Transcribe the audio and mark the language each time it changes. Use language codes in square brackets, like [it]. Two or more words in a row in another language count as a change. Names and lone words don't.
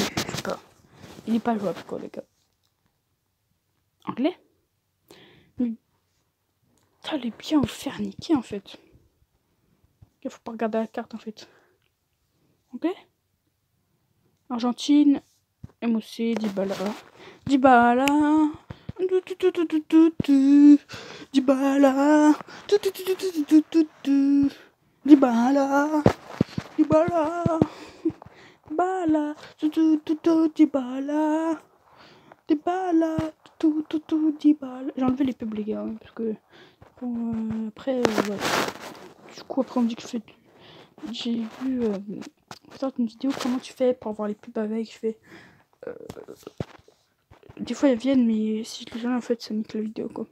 [fr] Je sais pas. Il est pas jouable, quoi, les gars. Anglais. Allez bien vous faire niquer, en fait. Il faut pas regarder la carte, en fait. Ok. Argentine. MOC, Dybala. Dybala. Dybala. Dybala. Dybala. Dybala. Dybala. Dybala. Dybala. J'ai enlevé les pubs, les gars, hein, parce que bon, après, ouais. Du coup, après, on me dit que je fais. J'ai vu une vidéo comment tu fais pour avoir les pubs avec. Je fais. Des fois, elles viennent, mais si je les enlève, en fait, ça nique la vidéo, quoi.